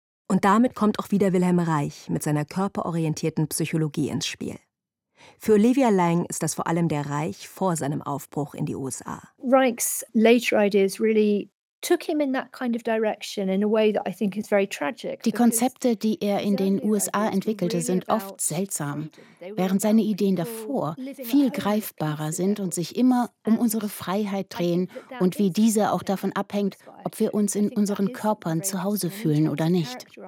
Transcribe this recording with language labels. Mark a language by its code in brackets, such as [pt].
[de] Und damit kommt auch wieder Wilhelm Reich mit seiner körperorientierten Psychologie ins Spiel. Für Olivia Lang ist das vor allem der Reich vor seinem Aufbruch in die USA. [en] Reichs later ideas really took him in that kind of direction in a way that I think is very tragic. [de] Die Konzepte, die er in den USA entwickelte, sind oft seltsam, während seine Ideen davor viel greifbarer sind und sich immer um unsere Freiheit drehen und wie diese auch davon abhängt, ob wir uns in unseren Körpern zu Hause fühlen oder nicht.